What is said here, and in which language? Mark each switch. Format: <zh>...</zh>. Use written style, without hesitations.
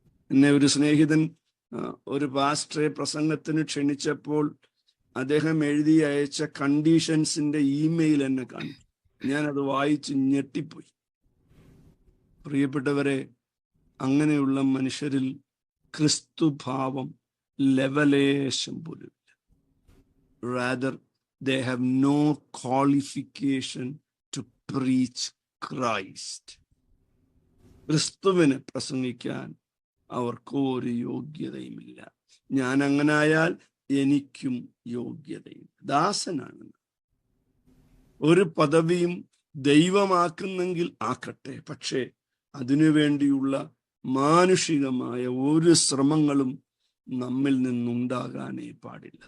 <ml>എന്നെ ഒരു സ്നേഹിതൻ ഒരു പാസ്റ്ററെ പ്രസംഗത്തിന് ക്ഷണിച്ചപ്പോൾ അദ്ദേഹം എഴുതി അയച്ച കണ്ടീഷൻസിന്റെ ഇമെയിൽ എന്നെ കണ്ടു. ഞാനത് വായിച്ച് ഞെട്ടിപ്പോയി. പ്രിയപ്പെട്ടവരെ, അങ്ങനെയുള്ള മനുഷ്യരിൽ ക്രിസ്തുഭാവം ലവലേശം പോലും ഇല്ല.</ml> <en>Rather they have no qualification to preach Christ.</en> <ml>ക്രിസ്തുവിനെ പ്രസംഗിക്കാൻ അവർക്ക് ഒരു യോഗ്യതയുമില്ല. ഞാൻ അങ്ങനായാൽ എനിക്കും യോഗ്യതയും. ദാസനാണ്. ഒരു പദവിയും ദൈവമാക്കുന്നെങ്കിൽ ആക്കട്ടെ, പക്ഷേ അതിനുവേണ്ടിയുള്ള മാനുഷികമായ ഒരു ശ്രമങ്ങളും നമ്മിൽ നിന്നുണ്ടാകാനേ പാടില്ല.</ml>